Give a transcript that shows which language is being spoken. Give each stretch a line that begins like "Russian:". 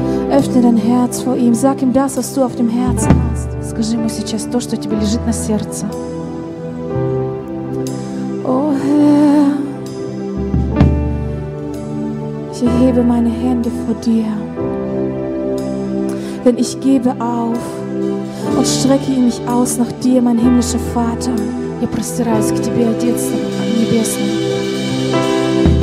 German: Öffne dein Herz vor ihm, sag ihm das, was du auf dem Herzen hast.
Russian: Скажи ему сейчас то, что тебе лежит на сердце.
German: Oh, ich erhebe meine Hände vor dir, denn ich gebe auf und strecke mich aus nach dir, mein himmlischer Vater.
Russian: Я простираюсь к тебе, Отец Небесный.